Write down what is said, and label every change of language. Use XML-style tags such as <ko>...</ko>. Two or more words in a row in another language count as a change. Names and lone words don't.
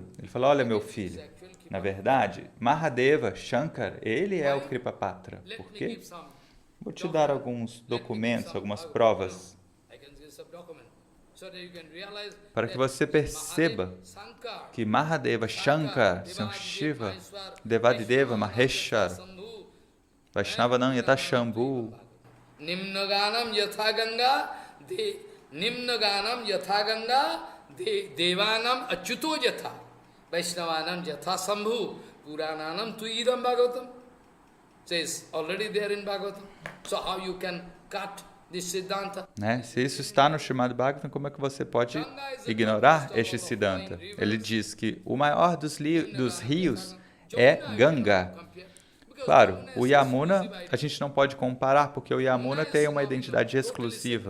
<pt>Ele fala, olha meu filho, na verdade, Mahadeva, Shankar, ele é o Kripapatra. Por quê? Vou te dar alguns documentos, algumas provas, para que você perceba que Mahadeva, Shankar, Senhor Shiva, Devadideva, Maheshwar,</pt> <sa>वैष्णवानां यथा शम्भु, निम्नगानां यथा गङ्गा, देवानां अच्युतो यथा, वैष्णवानां यथा शम्भु, पुराणानां त्विदं भागवतम्.</sa> <en>Says already there in Bhagavatam. So how you can cut this Siddhanta?</en> <pt>Se isso está no Srimad Bhagavatam, como é que você pode ignorar este Siddhanta? Ele diz que o maior dos rios é Ganga. Claro, o Yamuna a gente não pode comparar, porque o Yamuna tem uma identidade exclusiva.</pt>